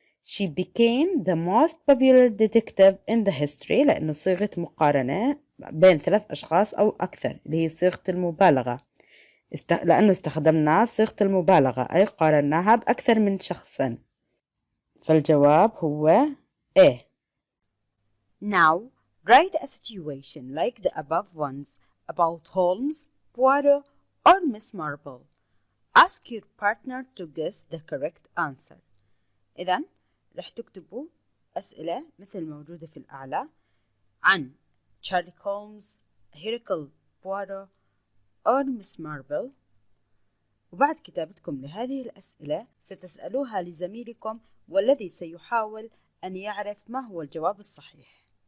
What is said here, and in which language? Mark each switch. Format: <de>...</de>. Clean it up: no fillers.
<en>She became the most popular detective in the history،</en> <ar>لأنه صيغة مقارنة بين 3 أشخاص أو أكثر اللي هي صيغة المبالغة. لأنه استخدمنا صيغة المبالغة أي قارناها بأكثر من شخص. فالجواب هو A.</ar> <en>Now write a situation like the above ones about Holmes, Poirot or Miss Marple. Ask your partner to guess the correct answer.</en> <ar>إذن رح تكتبوا أسئلة مثل موجودة في الأعلى عن شارلوك هولمز، هيركل بوارو أو مس ماربل، وبعد كتابتكم لهذه الأسئلة ستسألوها لزميلكم والذي سيحاول أن يعرف ما هو الجواب الصحيح.</ar>